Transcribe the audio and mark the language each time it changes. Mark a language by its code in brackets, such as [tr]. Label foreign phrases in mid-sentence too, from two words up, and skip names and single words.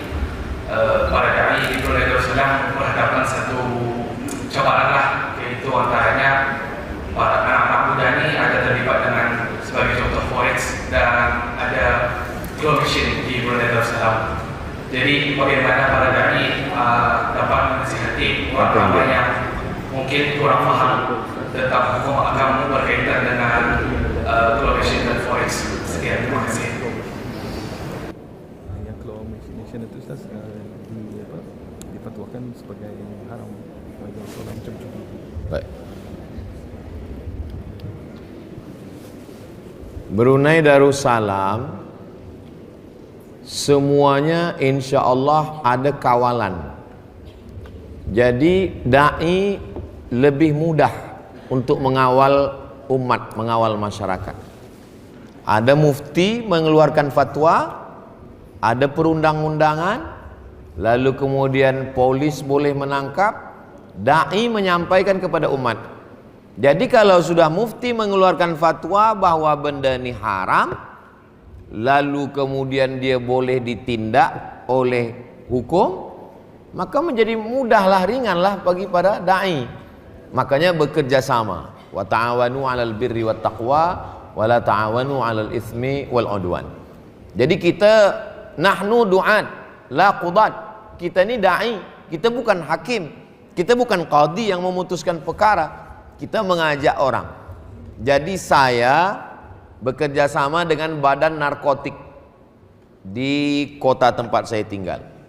[ms] Para dai di Rasulullah berhadapan satu cabaran lah, yaitu antaranya para anak-anak muda ini ada terlibat dengan sebagai contoh forex dan ada [en] claw machine [ms] di Rasulullah. Jadi bagaimana para dai dapat menasihati orang-orang yang mungkin kurang paham tentang hukum agama berkaitan dengan globalisasi dan forex. Sekian, terima kasih. Yang [en] claw machine [ms] itu Ustaz difatwakan sebagai haram bagi solat macam judi. [id] Baik. Brunei Darussalam semuanya [ar] إن شاء الله [id] ada kawalan. Jadi dai lebih mudah untuk mengawal umat, mengawal masyarakat. Ada mufti mengeluarkan fatwa, ada perundang-undangan, lalu kemudian polis boleh menangkap, dai menyampaikan kepada umat. Jadi kalau sudah mufti mengeluarkan fatwa bahwa benda ini haram, lalu kemudian dia boleh ditindak oleh hukum, maka menjadi mudahlah, ringanlah bagi para dai. Makanya bekerja sama. [ar] وتعاونوا على البر والتقوى ولا تعاونوا على الإثم والعدوان. [id] Jadi kita [ar] نحن دعاة لا قضاة. [id] Kita ini dai, kita bukan hakim, kita bukan qadhi yang memutuskan perkara. Kita mengajak orang. Jadi saya bekerja sama dengan badan narkotik di kota tempat saya tinggal.